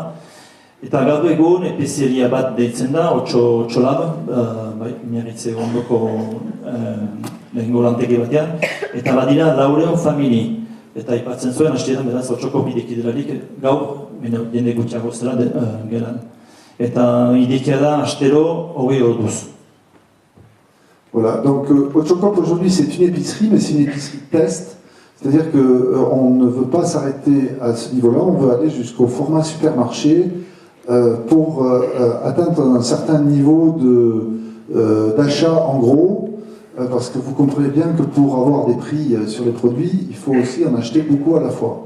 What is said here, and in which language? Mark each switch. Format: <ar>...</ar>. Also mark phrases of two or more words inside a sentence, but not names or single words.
<eu>Eta gaur egun epizieria bat deitzen da, Otxolab, miarritze ondoko lehengo lantegi batean, eta badira 400 famili. Eta aipatzen zuen, hasieran beraz Otxokop idekidelarik gaur, jende gutxiago zela gelan. eta idekia da astero 20 orduz.</eu> <fr>Voilà, donc Ochocop aujourd'hui c'est une épicerie, mais c'est une épicerie test. C'est-à-dire qu'on ne veut pas s'arrêter à ce niveau-là, on veut aller jusqu'au format supermarché pour atteindre un certain niveau d'achat en gros, parce que vous comprenez bien que pour avoir des prix sur les produits, il faut aussi en acheter beaucoup à la fois.</fr>